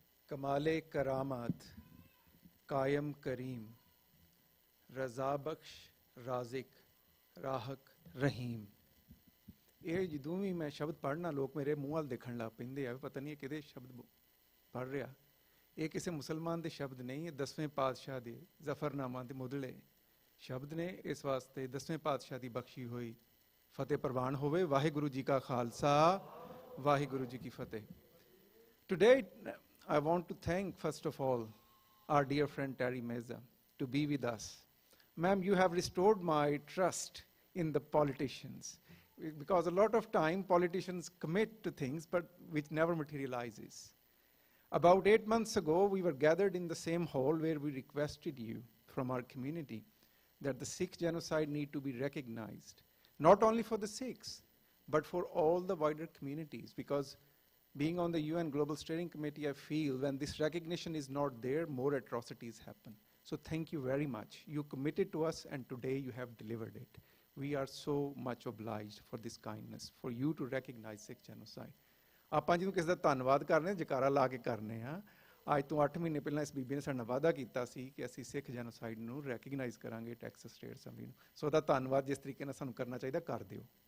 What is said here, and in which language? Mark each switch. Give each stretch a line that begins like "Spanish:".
Persian: कमाले करामत कायम करीम रजा बख्श राजिक राहक रहीम।
Punjabi: ਇਹ ਜਦੋਂ ਵੀ ਮੈਂ ਸ਼ਬਦ ਪੜ੍ਹਨਾ ਲੋਕ ਮੇਰੇ ਮੂੰਹ ਵੱਲ ਦੇਖਣ ਲੱਗ ਪੈਂਦੇ ਆ, ਪਤਾ ਨਹੀਂ ਇਹ ਕਿਹਦੇ ਸ਼ਬਦ ਪੜ੍ਹ ਰਿਹਾ। ਇਹ ਕਿਸੇ ਮੁਸਲਮਾਨ ਦੇ ਸ਼ਬਦ ਨਹੀਂ, ਇਹ 10ਵੇਂ ਪਾਤਸ਼ਾਹ ਦੇ ਜ਼ਫਰਨਾਮਾ ਦੇ ਮੁੱਢਲੇ ਸ਼ਬਦ ਨੇ। ਇਸ ਵਾਸਤੇ 10ਵੇਂ ਪਾਤਸ਼ਾਹ ਦੀ ਬਖਸ਼ੀ ਹੋਈ ਫਤਿਹ ਪ੍ਰਵਾਨ ਹੋਵੇ। ਵਾਹਿਗੁਰੂ ਜੀ ਕਾ ਖਾਲਸਾ, ਵਾਹਿਗੁਰੂ ਜੀ ਕੀ ਫਤਿਹ।
English: Today I want to thank first of all our dear friend Terry Meza to be with us. Ma'am, you have restored my trust in the politicians, because a lot of time politicians commit to things but which never materializes. About 8 months ago, we were gathered in the same hall where we requested you from our community that the Sikh genocide need to be recognized, not only for the Sikhs, but for all the wider communities, because being on the UN Global Steering Committee, I feel when this recognition is not there, more atrocities happen. So thank you very much. You committed to us and today you have delivered it. We are so much obliged for this kindness, for you to recognize Sikh genocide.
Punjabi: ਆਪਾਂ ਜਿਹਨੂੰ ਕਿਸੇ ਦਾ ਧੰਨਵਾਦ ਕਰਨੇ, ਜਕਾਰਾ ਲਾ ਕੇ ਕਰਨੇ ਆ। ਅੱਜ ਤੋਂ 8 ਮਹੀਨੇ ਪਹਿਲਾਂ ਇਸ ਬੀਬੀ ਨੇ ਸਾਡੇ ਨਾਲ ਵਾਅਦਾ ਕੀਤਾ ਸੀ ਕਿ ਅਸੀਂ ਸਿੱਖ ਜੈਨੋਸਾਈਡ ਨੂੰ ਰੈਕਗਨਾਈਜ਼ ਕਰਾਂਗੇ ਟੈਕਸਸ ਸਟੇਟ ਅਸੈਂਬਲੀ ਨੂੰ। ਸੋ ਉਹਦਾ ਧੰਨਵਾਦ ਜਿਸ ਤਰੀਕੇ ਨਾਲ ਸਾਨੂੰ ਕਰਨਾ ਚਾਹੀਦਾ ਕਰ ਦਿਓ।